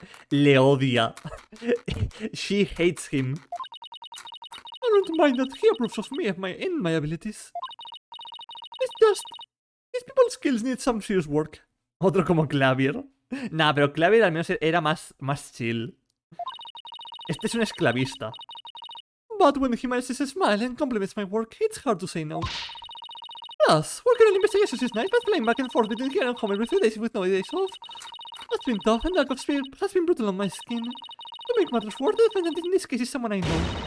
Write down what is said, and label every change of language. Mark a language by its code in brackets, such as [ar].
[es] Le odia. [en] She hates him. I don't mind that he approves of me and my abilities. It's just his people's skills need some serious work. [es] Otro como Clavier. Nah, pero Clavier al menos era más chill. Este es un esclavista. [en] But when he manages to smile and compliments my work, it's hard to say no. Plus, working on investigations is nice, but flying back and forth between here and home every few days with no days off. That's been tough, and lack of spirit has been brutal on my skin. To make matters worse, the defendant in this case is someone I know.